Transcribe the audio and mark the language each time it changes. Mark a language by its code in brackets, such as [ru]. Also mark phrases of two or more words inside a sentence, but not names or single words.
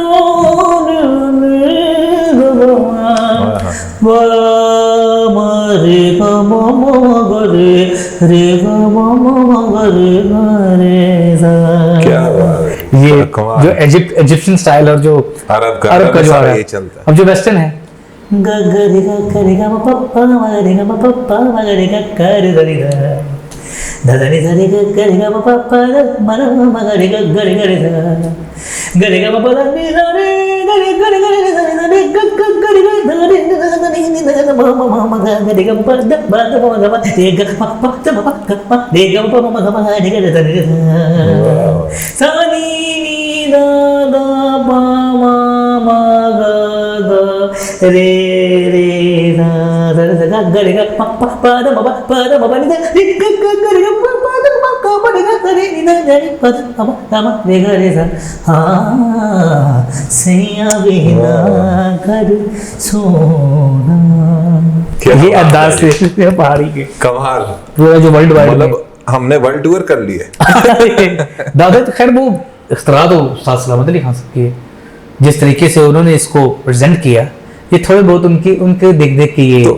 [hi] नी ग म म रे ग म ग रे ग म ग रे ग रे सा। क्या बात है, ये जो [en] Egyptian style [hi] और जो अरब का जो आ रहा है, अब जो वेस्टर्न है ग ग रे ग ग रे ग म प प म रे ग म प प म रे ग ग रे ध रे ध ध ध रे ध रे ग ग रे ग म प प म र म ग रे ग ग रे ग रे ध गरे गा मा दा नी दा रे गरे गरे गरे गरे ग ग गरे गरे दा रे मा मा मा गा गरे गा मा दा मा दा मा गा मा रे गा मा मा दा मा गा मा रे गा मा मा गा मा रे गा दा रे सा नी नी दा दा मा मा मा गा गा रे रे दा दा दा गा रे गा मा मा दा मा दा नी दा रे गा गा गा रे गा मा दा मा गा मा रे गा रे नी दा रे मा दा मा रे गा रे सा हाँ सैया बिना घर सोना। ये अंदाज से पहाड़ी के कमाल, पूरा जो [en] world wide [hi] मतलब हमने [en] world tour [hi] कर लिए। दादा तो खैर वो इख्तरा तो उस्ताद सलामत अली खान साहब की है, जिस तरीके से उन्होंने इसको प्रेजेंट किया, ये थोड़े बहुत उनके देख देख के ये।